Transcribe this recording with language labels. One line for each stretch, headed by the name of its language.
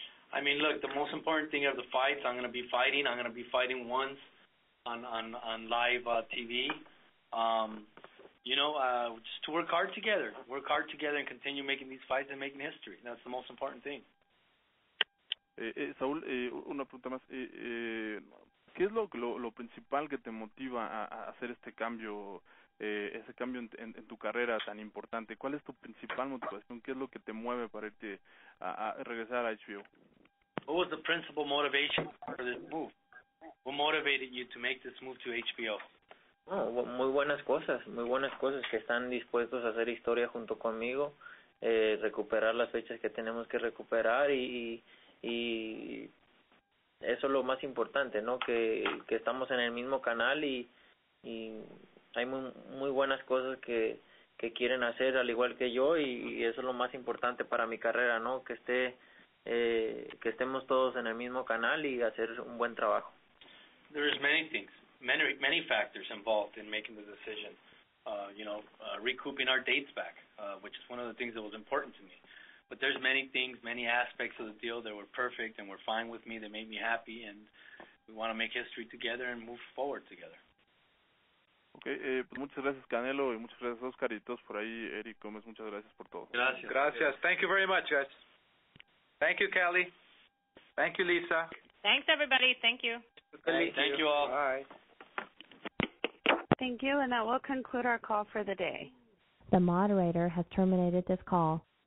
English: I mean, look, the most important thing of the fights, I'm going to be fighting once on live TV. Just to work hard together and continue making these fights and making history. That's the most important thing.
Spanish: Saúl, una pregunta más. ¿Qué es lo principal que te motiva a hacer ese cambio en tu carrera tan importante? ¿Cuál es tu principal motivación? ¿Qué es lo que te mueve para irte a regresar a HBO?
English: What was the principal motivation for this move? What motivated you to make this move to HBO?
Spanish: Muy buenas cosas, que están dispuestos a hacer historia junto conmigo, recuperar las fechas que tenemos que recuperar y eso es lo más importante, ¿no? Que estamos en el mismo canal y hay muy buenas cosas que quieren hacer al igual que yo y eso es lo más importante para mi carrera, ¿no? Que estemos todos en el mismo canal y hacer un buen trabajo.
English: There's many things, many factors involved in making the decision. recouping our dates back, which is one of the things that was important to me. But there's many things, many aspects of the deal that were perfect and were fine with me, that made me happy, and we want to make history together and move forward together.
Spanish: Okay, pues muchas gracias Canelo y muchas gracias Oscar y todos por ahí, Eric Gómez, muchas gracias por todo. Gracias. Gracias.
English: Thank you very much, guys. Thank you, Kelly. Thank you, Lisa. Thanks, everybody. Thank you. Thank you all. Bye. Thank you, and that will conclude our call for the day. The moderator has terminated this call.